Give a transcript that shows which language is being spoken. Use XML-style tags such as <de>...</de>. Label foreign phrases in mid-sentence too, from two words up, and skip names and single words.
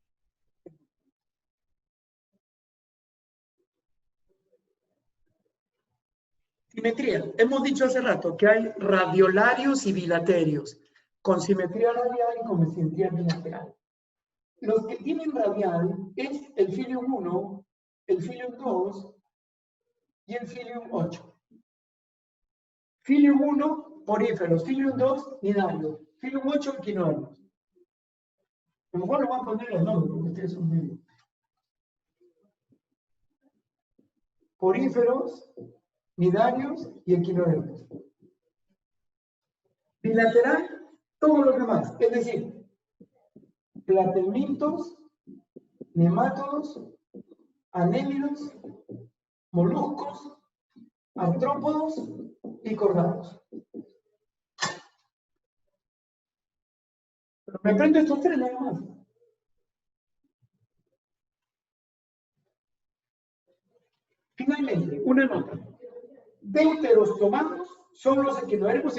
<es>Simetría. Hemos dicho hace rato que hay radiolarios y bilaterios, con simetría radial y con simetría bilateral. Los que tienen radial es el filium 1, el filium 2 y el filium 8. Filium 1, poríferos. Filium 2, nidarios. Filium 8, equinodermos. A lo mejor lo van a poner los nombres, porque ustedes son medio. Poríferos, nidarios y equinodermos. Bilateral, todos los demás. Es decir, platemitos, nemátodos, anélidos, moluscos, artrópodos y cordados. Pero me aprendo estos tres nada más. Finalmente, una nota. Deuterostomatos son los equinodermos.</es>